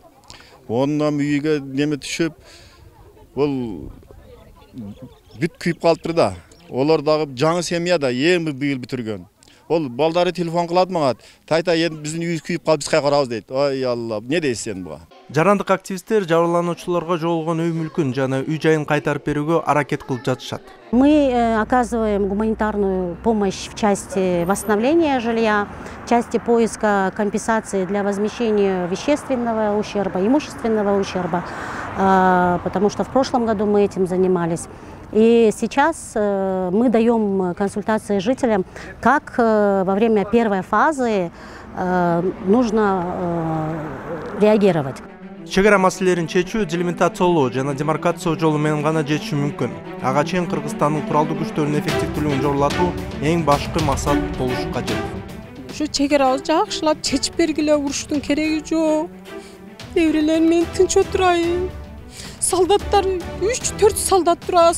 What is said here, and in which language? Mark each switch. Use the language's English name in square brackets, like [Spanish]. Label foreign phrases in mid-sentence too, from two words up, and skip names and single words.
[Kyrgyz] Онун үйгө неме түшүп, бул бүт күйүп калыптыр да. Олар дагы жаңы семьяда эми быйыл бүтүргөн. Ол балдары телефон кылат мага. Тайта эми биздин үйүбүз күйүп калып, биз кайра карабыз дейт. Ой Алла, не дейсиз сен буга? Жарандык активисттер жабырлануучуларга жоголгон үй мүлкүн жана үй жайын кайтарып берүүгө аракет кылып жатышат. [Russian] Мы оказываем гуманитарную помощь в части восстановления жилья, в части поиска компенсации для возмещения вещественного ущерба, имущественного ущерба, потому что в прошлом году мы этим занимались. И сейчас мы даем консультации жителям, как во время первой фазы нужно реагировать. [Kyrgyz] Чегара маселелерин чечүү делимитациялоо жана демаркация жолу менен гана жетиши мүмкүн. Ага чейин Кыргызстандын куралдуу күчтөрүнүн эффективдүүлүгүн жогорулатуу эң башкы максат болушу кажет. Ушу чегарабызды жакшылап чечип бергиле, уруштун кереги жок. Неберелерим менен тынч отурайын. Солдаттар 3-4 солдат турабыз.